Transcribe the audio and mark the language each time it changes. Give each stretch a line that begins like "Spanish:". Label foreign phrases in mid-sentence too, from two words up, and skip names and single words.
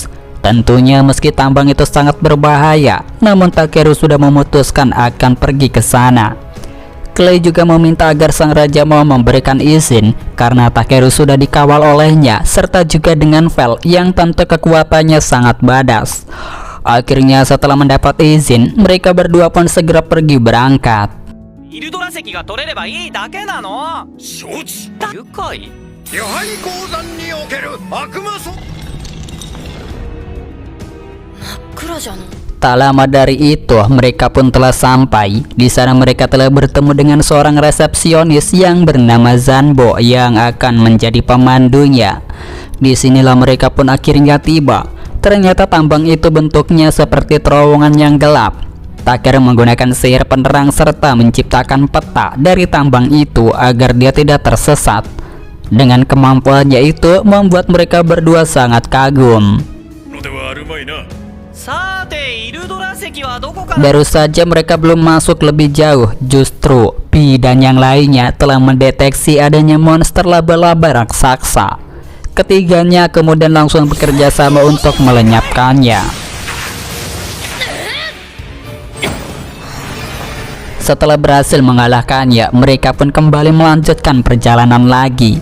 Indonesian: Tentunya meski tambang itu sangat berbahaya, namun Takeru sudah memutuskan akan pergi ke sana. Clay juga meminta agar sang raja mau memberikan izin karena Takeru sudah dikawal olehnya serta juga dengan Vel yang tentu kekuatannya sangat badas. Akhirnya setelah mendapat izin, mereka berdua pun segera pergi berangkat.
Japanese: イルドラ石が取れればいいだけなの。承知。愉快。やはり鉱山における悪魔そ。真っ暗じゃの。
Indonesian: Tak lama dari itu, mereka pun telah sampai. Di sana mereka telah bertemu dengan seorang resepsionis yang bernama Zanbo yang akan menjadi pemandunya. Disinilah mereka pun akhirnya tiba. Ternyata tambang itu bentuknya seperti terowongan yang gelap. Takeru menggunakan sihir penerang serta menciptakan peta dari tambang itu agar dia tidak tersesat. Dengan kemampuannya itu membuat mereka berdua sangat kagum.
Japanese: のではあるまいな。さてイルドラ石はどこから。
Indonesian: Baru saja mereka belum masuk lebih jauh, justru Pi dan yang lainnya telah mendeteksi adanya monster laba-laba raksasa. Ketiganya kemudian langsung bekerja sama untuk melenyapkannya. Setelah berhasil mengalahkannya, mereka pun kembali melanjutkan perjalanan lagi.